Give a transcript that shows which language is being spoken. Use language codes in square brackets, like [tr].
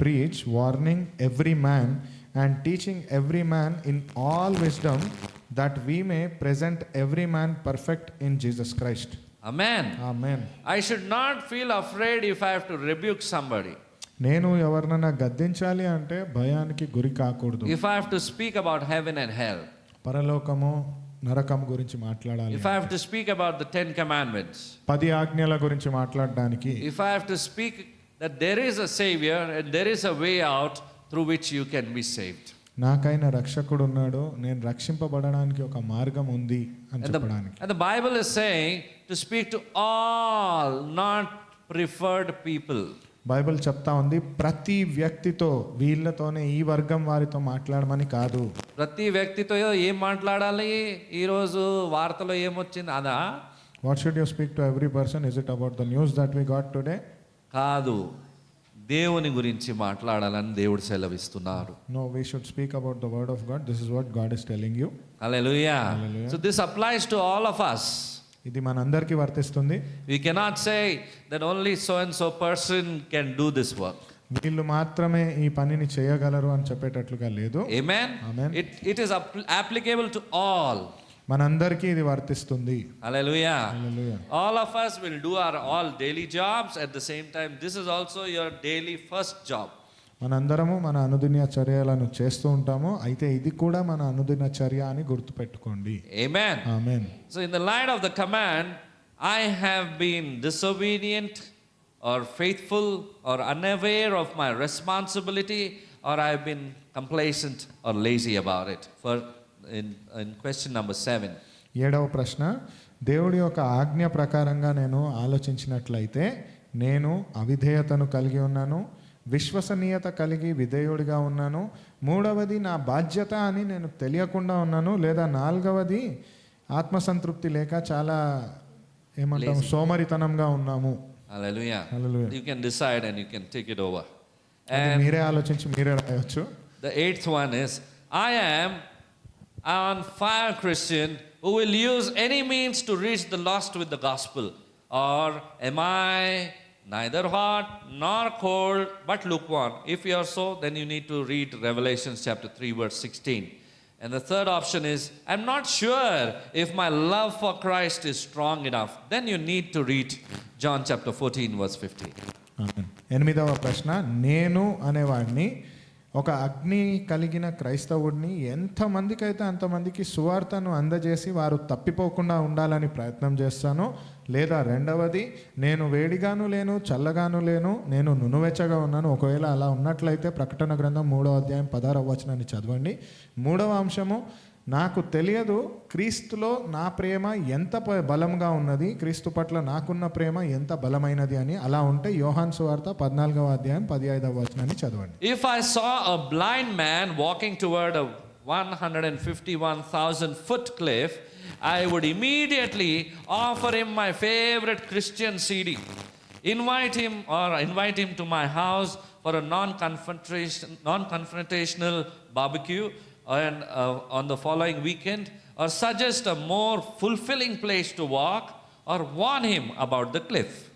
[en] preach, warning every man and teaching every man in all wisdom, that we may present every man perfect in Jesus Christ. Amen. Amen. I should not feel afraid if I have to rebuke somebody. [te] నేను ఎవరినైనా గద్దించాలి అంటే భయానికి గురి కాకూడదు. [en] If I have to speak about heaven and hell. [te] పరలోకము, నరకం గురించి మాట్లాడాలి. [en] If I have to speak about the 10 commandments. [te] 10 ఆజ్ఞల గురించి మాట్లాడడానికి. [en] If I have to speak that there is a savior and there is a way out through which you can be saved. [te] నాకైన రక్షకుడు ఉన్నాడు, నేను రక్షింపబడడానికి ఒక మార్గం ఉంది అని చెప్పడానికి. [en] And the Bible is saying to speak to all, not preferred people. [te] Bible చెప్తా ఉంది ప్రతి వ్యక్తితో, వీళ్ళతోనే, ఈ వర్గం వారితో మాట్లాడమని కాదు. ప్రతి వ్యక్తితో ఏం మాట్లాడాలి? ఈరోజు వార్తలో ఏమొచ్చింది అదా? [en] What should you speak to every person? Is it about the news that we got today? [te] కాదు, దేవుని గురించి మాట్లాడాలని దేవుడు సెలవిస్తున్నారు. [en] No, we should speak about the word of God. This is what God is telling you. Hallelujah. Hallelujah. So this applies to all of us. [te] ఇది మనందరికీ వర్తిస్తుంది. [en] We cannot say that only so and so person can do this work. [te] వీళ్ళు మాత్రమే ఈ పనిని చేయగలరు అని చెప్పేటట్లుగా లేదు. [en] Amen. Amen. It is applicable to all. [te] మనందరికీ ఇది వర్తిస్తుంది. [en] Hallelujah. Hallelujah. All of us will do our all daily jobs. At the same time, this is also your daily first job. [te] మనందరము మన అనుదిన చర్యలను చేస్తూ ఉంటాము, అయితే ఇది కూడా మన అనుదిన చర్య అని గుర్తుపెట్టుకోండి. [en] Amen. [te] Amen. [en] So in the light of the command, I have been disobedient or faithful or unaware of my responsibility, or I have been complacent or lazy about it. For in question number 7. [te] 7వ ప్రశ్న, దేవుడి యొక్క ఆజ్ఞ ప్రకారంగా నేను ఆలోచించినట్లయితే నేను అవిధేయతను కలిగి ఉన్నాను, విశ్వసనీయత కలిగి విధేయుడిగా ఉన్నాను, 3వది నా బాధ్యత అని నేను తెలియకుండా ఉన్నాను, లేదా 4వది ఆత్మసంతృప్తి లేక చాలా ఏమంటాము సోమరితనంగా ఉన్నాము. [en] Hallelujah. Hallelujah. You can decide and you can take it over. [te] అది [en] And [te] మీరే ఆలోచించి మీరే రాయొచ్చు. [en] the 8th one is, I am on fire Christian who who will use any means to reach the lost with the gospel? Or am I neither hot nor cold, but lukewarm? If you are so, then you need to read Revelation chapter 3, verse 16. And the third option is, I'm not sure if my love for Christ is strong enough. Then you need to read John chapter 14, verse 15. [te] ఆమేన్. 8వ ప్రశ్న, నేను అనేవాడిని ఒక అగ్ని కలిగిన క్రైస్తవుడిని ఎంతమందికైతే అంతమందికి సువార్తను అందజేసి వారు తప్పిపోకుండా ఉండాలని ప్రయత్నం చేస్తాను. లేదా రెండవది, నేను వేడిగాను లేను చల్లగాను లేను, నేను నునువెచ్చగా ఉన్నాను. ఒకవేళ అలా ఉన్నట్లయితే ప్రకటన గ్రంథం 3వ అధ్యాయం 16వ వచనాన్ని చదవండి. 3వ అంశము, నాకు తెలియదు క్రీస్తులో నా ప్రేమ ఎంత బలంగా ఉన్నది, క్రీస్తు పట్ల నాకున్న ప్రేమ ఎంత బలమైనది అని. అలా ఉంటే యోహాను సువార్త 14వ అధ్యాయం 15వ వచనాన్ని చదవండి. [en] If I saw a blind man walking toward a 151,000 foot cliff, I would immediately offer him my favorite Christian CD, invite him to my house for a non-confrontational barbecue, and on the following weekend, or suggest a more fulfilling place to walk, or warn him about the cliff.